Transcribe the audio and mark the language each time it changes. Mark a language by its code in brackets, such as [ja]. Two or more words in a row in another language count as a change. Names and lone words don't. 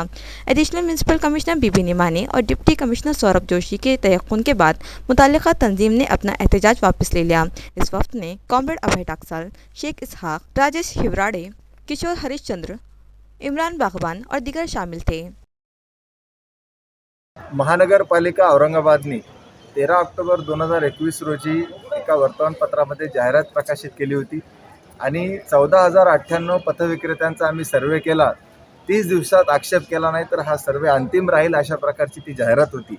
[ur] ایڈیشنل میونسپل کمشنر بی بی نیمانے اور ڈپٹی کمشنر سوربھ جوشی کے تیقن کے بعد متعلقہ تنظیم نے اپنا احتجاج واپس لے لیا۔ اس وفد میں کامریڈ ابھے ٹاکسال، شیخ اسحاق، راجیش ہیوراڑے، کشور ہریش چندر، عمران باغبان اور دیگر شامل تھے۔ [mr] महानगरपालिका औरंगाबादनी 13 ऑक्टोबर 2021 रोजी एका वर्तमानपत्रामध्ये जाहिरात प्रकाशित केली होती आणि 14,098 पथविक्रेत्यांचा आम्ही सर्वे केला। 30 दिवसात आक्षेप केला नाही तर हा सर्वे अंतिम राहील अशा प्रकारची ती जाहिरात होती।